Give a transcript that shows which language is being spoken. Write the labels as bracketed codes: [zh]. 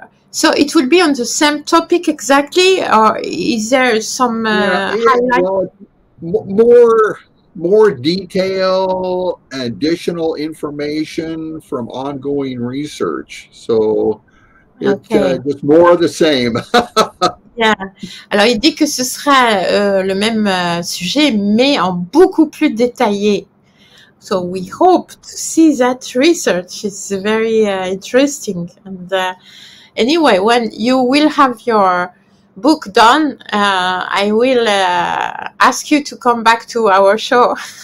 [en] So it will be on the same topic exactly, or is there some highlight? Well, more detail, additional information from ongoing research. So it's just more of the same. Yeah. [fr] Alors, il dit que ce sera le même sujet, mais en beaucoup plus détaillé. [en] So we hope to see that research. It's very interesting. And anyway, when you will have your book done, I will ask you to come back to our show.